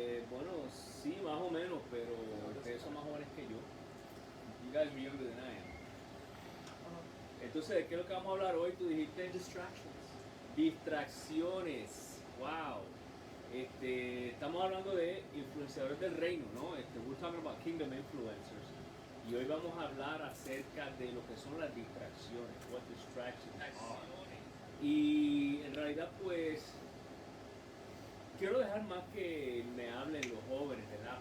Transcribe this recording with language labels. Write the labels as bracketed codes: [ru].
[es] Bueno, sí, más o menos, pero ustedes son más jóvenes que yo. [en] You guys are younger than I am. [es] Entonces, ¿de qué es lo que vamos a hablar hoy? Tú dijiste [en] Distractions. [es] distracciones. Wow. Estamos hablando de influenciadores del reino, ¿no? [en] We're talking about kingdom influencers. [es] Y hoy vamos a hablar acerca de lo que son las distracciones. [en] What distractions are. [es] Y en realidad, pues, quiero dejar más que me hablen los jóvenes, ¿verdad?